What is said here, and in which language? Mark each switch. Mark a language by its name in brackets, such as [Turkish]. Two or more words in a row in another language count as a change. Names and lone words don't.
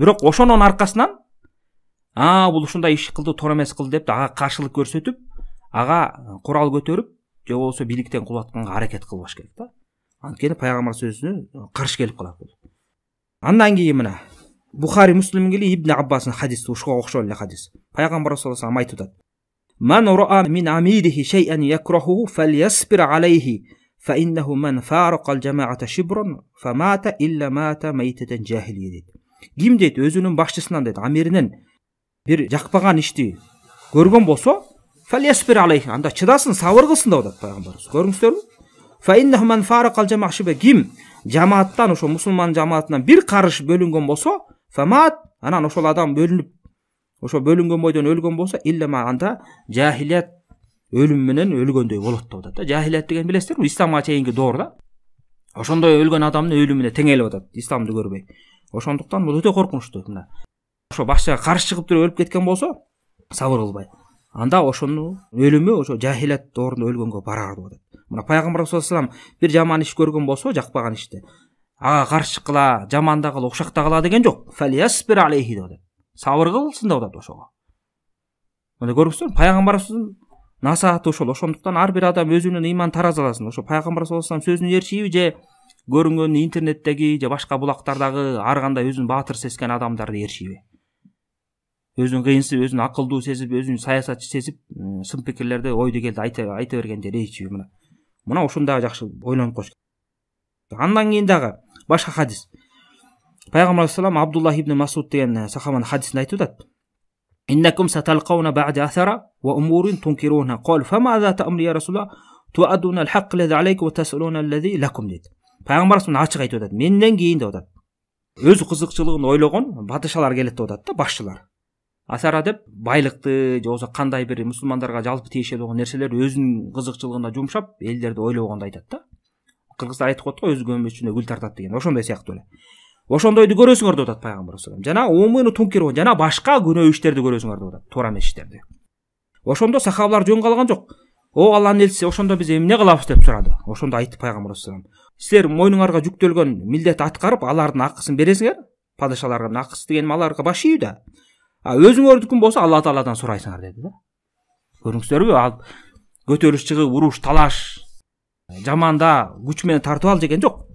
[Kyrgyz] Бирок ошонун аркасынан бул ушундай иш кылды, туура эмес кылды деп ага каршылык көрсөтүп, ага курал көтөрүп, же болбосо бийликтен кулатканга аракет кылбаш керек да. Анткени пайгамбар сөзүнө каршы келип калат бул. Андан кийин мына Бухари Муслим келе Ибн Аббастын хадиси, ушуга окшол эле хадис. Пайгамбар [Arabic] صلى الله عليه وسلم [Kyrgyz] айтып атат. [Arabic] من رأى من أميره شيئا يكرهه فليصبر عليه فإنه من فارق الجماعة شبرا فمات إلا مات ميتة جاهلية. [Kyrgyz] Ким дейт өзүнүн башчысынан дейт, амиринен бир жакпаган ишти көргөн болсо, [Arabic] فليصبر عليه, [Kyrgyz] анда чыдасын, сабыр кылсын деп атат пайгамбарыбыз. Көрүңүздөрбү? [Arabic] فإنه من فارق الجماعة شبرا, [Kyrgyz] ким жамааттан, ошо мусулман жамаатынан бир карыш бөлүнгөн болсо, фамат, анан ошол адам бөлүнүп, ошо бөлүнгөн бойдон өлгөн болсо, иллама, анда жахилият өлүм менен өлгөндөй болот деп атат. Жахилият деген билесиздерби, исламга чейинки доор да. Ошондой өлгөн адамдын өлүмүнө теңелип атат, исламды көрбөй. Ошондуктан бул өтө коркунучтуу. Мына ошо башчыга каршы чыгып туруп өлүп кеткен болсо, сабыр кылбай, анда ошонун өлүмү ошо жахилият доорунда өлгөнгө барар деп атат. Мына пайгамбар [Arabic] صلى الله عليه وسلم [Kyrgyz] бир жаман иш көргөн болсо, жакпаган ишти, ага каршы кыла, жаман да кыла, ушак да кыла деген жок. [Arabic] فليصبر عليه [Kyrgyz] деп атат. Сабыр кылсын деп атат ошого. Мына көрүңүздөр, пайгамбарыбыздын насааты ошол. Ошондуктан ар бир адам өзүнүн ыйман таразаласын. Ошо пайгамбар [Arabic] صلى الله عليه وسلم [Kyrgyz] сөзүнө ээрчийби, же көрүнгөн интернеттеги же башка булактардагы ар кандай өзүн баатыр сезген адамдарды ээрчийби. Өзүн кыйынсыз, өзүн акылдуу сезип, өзүн саясатчы сезип, сын пикирлерди, ойду келди айта бергенде ээрчийби. Мына ушундай жакшы ойлонуп коюш керек. Андан кийин дагы башка хадис. Пайгамбар саллаллаху Абдуллах ибн Масуд деген сахабанын хадисинде айтып атат. [Arabic] إنكم ستلقون بعد أثرة وأمور تنكرونها. قال فماذا تأمر يا رسول الله? تؤدون الحق الذي عليكم وتسألون الذي لكم дейт. [Kyrgyz] Пайгамбар саллаллаху ачык айтып атат. Менден кийин деп атат. Өз кызыкчылыгын ойлогон батышалар келет деп атат да, башчылар. Асара деп байлыкты же болбосо кандай бир мусулмандарга жалпы тиешелүү болгон нерселер өзүнүн кызыкчылыгына жумшап, элдерди ойлогонду айтат да. Кыргыздар айтып коет го, өз көмөчүнө гүл тартат деген. Ошондой сыяктуу эле. Ошондойду көрөсүңөр деп атат пайгамбар [Arabic] صلى الله عليه وسلم. [Kyrgyz] Жана [Arabic] أمور تنكر, [Kyrgyz] жана башка күнөө иштерди көрөсүңөр деп атат, туура эмес иштерди. Ошондо сахабалар жөн калган жок. О Алланын элчиси, ошондо биз эмне кылабыз деп сурады. Ошондо айтты пайгамбар [Arabic] صلى الله عليه وسلم. [Kyrgyz] Силер мойнуңарга жүктөлгөн милдет аткарып, алардын акысын бересиңер. Падышаларга акысы деген аларга баш ийүү да. Өзүңөрдүкүн болсо Алла Тааладан сурайсыңар деди да. Көрүңүздөрбү, ал көтөрүш чыгып, уруш, талаш, жаманда күч менен тартып ал деген жок.